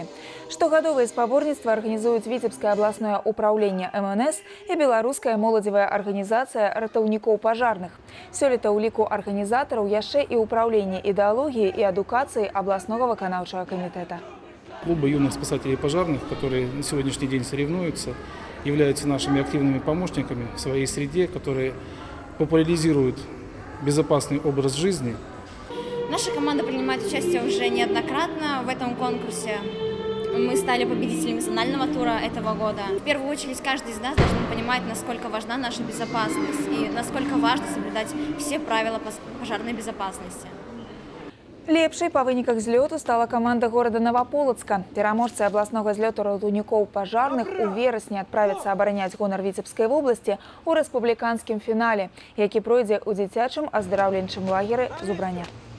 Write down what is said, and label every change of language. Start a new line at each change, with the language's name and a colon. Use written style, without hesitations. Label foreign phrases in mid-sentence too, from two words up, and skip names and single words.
Belarusian: Штогадовыя спаборніцтвы арганізуюць Віцебскае абласное управленне МНС і беларуская моладзевая арганізацыя ратаўнікоў пажарных. Сёлета ў ліку арганізатараў яшчэ і ўпраўленне ідэалогіі і адукацыі абласнога выканаўчага камітэта.
Russian: Клубы юных спасателей пожарных, которые на сегодняшний день соревнуются, являются нашими активными помощниками в своей среде, которые популяризируют безопасный образ жизни. Наша команда принимает участие уже неоднократно в этом конкурсе. Мы стали победителями зонального тура этого года. В первую очередь, каждый из нас должен понимать, насколько важна наша безопасность и насколько важно соблюдать все правила пожарной безопасности.
Belarusian: Лепшай па выніках злёту стала каманда горада Новополоцка. Пераможцы абласнога злёту ратаўнікоў пажарных у верасні адправяцца абараняць гонар Віцебскай вобласці ў рэспубліканскім фінале, які пройдзе ў дзіцячым аздараўленчым лагеры Зубраня.